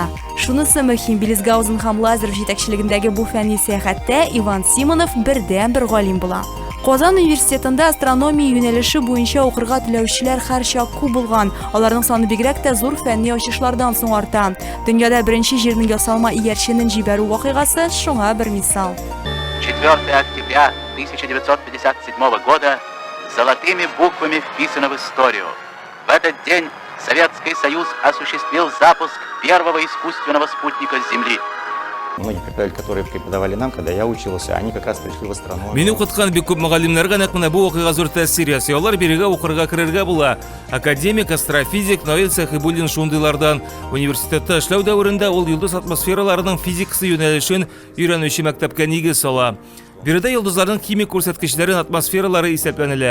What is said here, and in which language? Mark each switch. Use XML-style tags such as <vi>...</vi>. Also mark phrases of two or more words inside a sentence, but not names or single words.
<tt>Шунысы мөһим, Беллисгаузен һәм Лазарев җитәкчелегендәге бу фәнни сәяхәттә Иван Симонов бердән-бер галим була. Казан университетында астрономия юнәлеше буенча укырга теләүчеләр һәрчак күп булган. Аларның саны бигрәк тә зур фәнни ачышлардан соң арта. Дөньяда беренче җирнең ясалма иярченен җибәрү вакыйгасы шуңа бер мисал.</tt> <ru>4 октября 1957 года золотыми буквами вписано в историю. В этот день Советский Союз осуществил запуск первого искусственного спутника Земли. Многие преподаватели, которые преподавали нам, когда я учился, они как раз пришли в астрономию.</ru> <tt>Мин укыткан бик күп мөгаллимнәргә нәкъ менә бу вакыйга зур тәэсир ясый. Алар бирегә укырга керергә була. Академик, астрофизик Наил Сәхибуллин шундыйлардан. Университетта эшләү дәверендә ул йолдыз атмосфераларының физикасы юнәлешен өйрәнүче мәктәпкә нигез сала. Биредә йолдызларның химик күрсәткечләрен атмосфералары исәпләнелә.</tt>